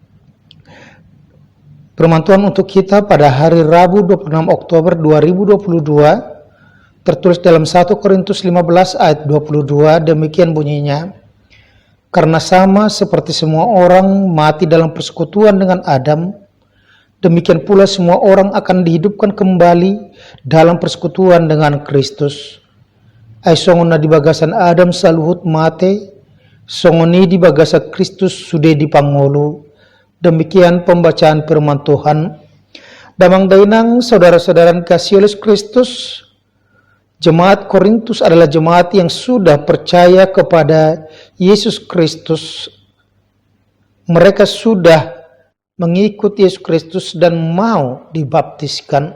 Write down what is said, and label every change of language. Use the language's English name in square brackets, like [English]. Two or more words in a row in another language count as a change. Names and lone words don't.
[Indonesian] Firman Tuhan untuk kita pada hari Rabu 26 Oktober 2022 tertulis dalam 1 Korintus 15 ayat 22, demikian bunyinya. Karena sama seperti semua orang mati dalam persekutuan dengan Adam, demikian pula semua orang akan dihidupkan kembali dalam persekutuan dengan Kristus. [Batak Toba] Ai songona di bagasan Adam saluhut mate, songoni di bagasan Kristus sudah dipangolu. [Indonesian] Demikian pembacaan firman Tuhan. [Batak Toba] Damang dainang [Indonesian] saudara-saudara kasih Yesus Kristus, jemaat Korintus adalah jemaat yang sudah percaya kepada Yesus Kristus. Mereka sudah mengikuti Yesus Kristus dan mau dibaptiskan.